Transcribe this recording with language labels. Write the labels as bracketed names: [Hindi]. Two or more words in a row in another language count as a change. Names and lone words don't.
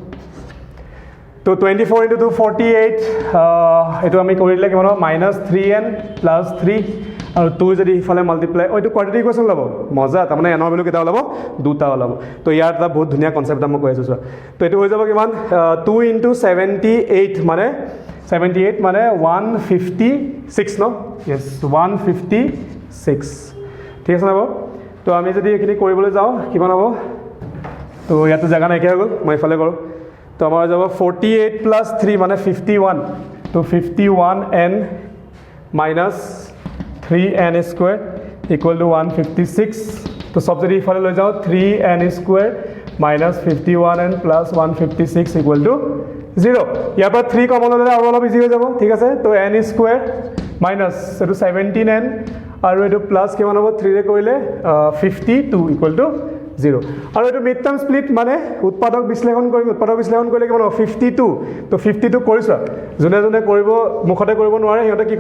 [Assamese] তো 24 into 2 48 এটো আমি কৰিলে কিমান হ'ব -3n + 3 আৰু 2 যদি ইফালে মাল্টিপ্লাই ওইটো [English] quadratic equation [Assamese] ল'ব মজা তাৰ মানে n ৰ ভ্যালু কেটা ওলাব দুটা ওলাব তো ইয়াৰ এটা বহুত ধুনীয়া কনসেপ্ট মই কৈ আছো তো এটো হৈ যাব কিমান 2 into 78 মানে 78 মানে 156 ন यस 156 ঠিক আছে না তো আমি যদি এখিনি কৰিবলৈ যাও কিমান হ'ব তো ইয়াতে জায়গা নাই কি হৈ গ'ল মই ইফালে কৰো তো আমাৰ যাব 48 + 3 মানে 51 তো [English] 51n minus 3n square equal to 156 [Assamese] তো সব যদি ইফালে লৈ যাও [English] 3n square minus 51n plus 156 equal to 0 [Assamese] ইয়াৰ পৰা 3 কমন হ'লে আৰু অলপ ইজি হৈ যাব ঠিক আছে তো [English] n square minus [Assamese] এটো 17n আৰু এটো প্লাস কিমান হ'ব 3 ৰে কৰিলে 52 equal to 0 আৰু এটো [English] mid term split [Assamese] মানে উৎপাদক বিশ্লেষণ কৰিলে কিমান হ'ব 52 তো 52 কৰিছা জনে জনে কৰিব মুখতে কৰিব নোৱাৰে হেতে কি